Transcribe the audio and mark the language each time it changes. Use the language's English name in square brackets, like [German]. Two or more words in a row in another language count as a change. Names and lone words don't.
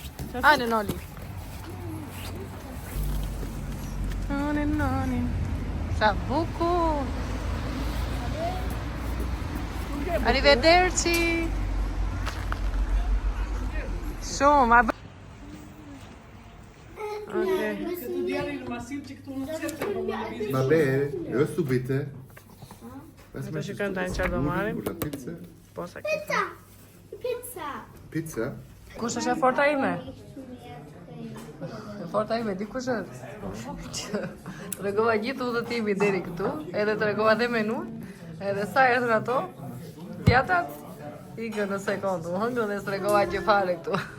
[Albanian] Hajde Noli. Noni. Sa bukur. Arrivederci. Shumë, [Italian] Va bene, io subito. [Albanian] Do shikojmë tani çfarë do marrim. Pizza. Po sa ke. Pizza? Kush është e forta ime? E forta ime, di kush është? Tregova gjithë udhëtimi deri këtu, edhe tregova dhe menun, edhe sa erdhën ato, pjatat, ikën në sekondë, hëngën dhe s'tregova gjë fare këtu.